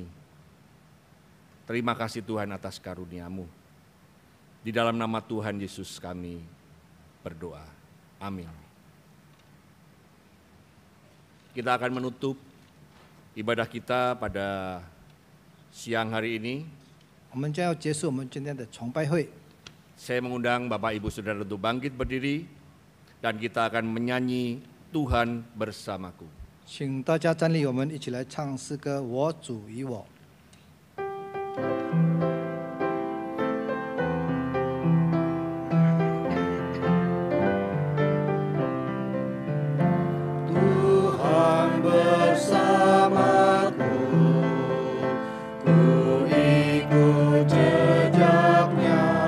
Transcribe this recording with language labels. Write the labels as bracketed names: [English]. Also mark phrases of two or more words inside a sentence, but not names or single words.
[Indonesian] Terima kasih Tuhan atas karunia-Mu. Di dalam nama Tuhan Yesus kami berdoa. Amin. Kita akan menutup ibadah kita pada siang hari ini. [Chinese] 我们将要结束我们今天的崇拜会。 [Indonesian] Saya mengundang Bapak Ibu Saudara untuk bangkit berdiri dan kita akan menyanyi Tuhan bersamaku. [Chinese] 请大家站立，我们一起来唱诗歌《我主与我》。 [Indonesian] Tuhan bersamaku, ku ikut jejaknya.